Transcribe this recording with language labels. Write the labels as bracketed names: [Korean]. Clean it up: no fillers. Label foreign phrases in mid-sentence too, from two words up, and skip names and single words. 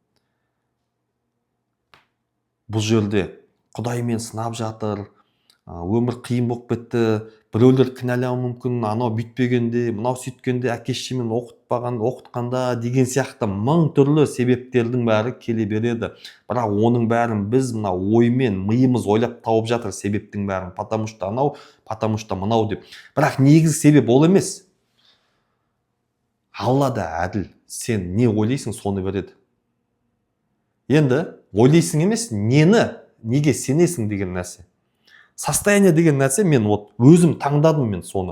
[Kazakh] Бұл жерде Құдаймен сынап жатыр, өмір қиын болып кетті, біреулер кінәлауы мүмкін, анау бүйтпегенде, мынау сөйткенде, әке-шешемен оқытқанда деген сияқты мың түрлі себептердің бәрі келе береді. Бірақ оның бәрін біз мына оймен, миымыз ойлап тауып жатыр себептің бәрін, [Russian] потому что [Kazakh] анау, [Russian] потому что [Kazakh] мынау деп. Бірақ негізгі себеп ол емес. Алла да әділ. Сен не ойлайсың, соны береді. Енді ойлайсың емес, неге сенесің деген нәрсе. Состояние деген нәрсе мен өзім таңдадым мен соны.